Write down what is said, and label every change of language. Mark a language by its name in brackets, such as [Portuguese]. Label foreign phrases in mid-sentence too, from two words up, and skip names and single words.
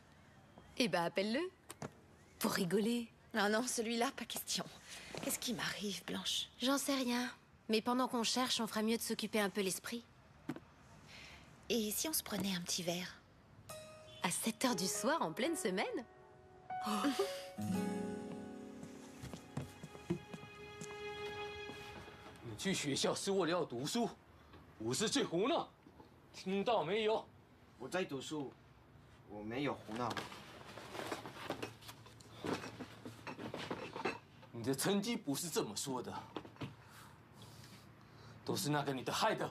[French] Eh ben, appelle-le. Pour rigoler. Non, non, celui-là, pas question. Qu'est-ce qui m'arrive, Blanche? J'en sais rien. Mais pendant qu'on cherche, on ferait mieux de s'occuper un peu l'esprit. Et si on se prenait un petit verre? À 7 h du soir, en pleine semaine? [Chinese] 你去学校是为了要读书，不是去胡闹，听到没有？我在读书，我没有胡闹。你的成绩不是这么说的，都是那个女的害的。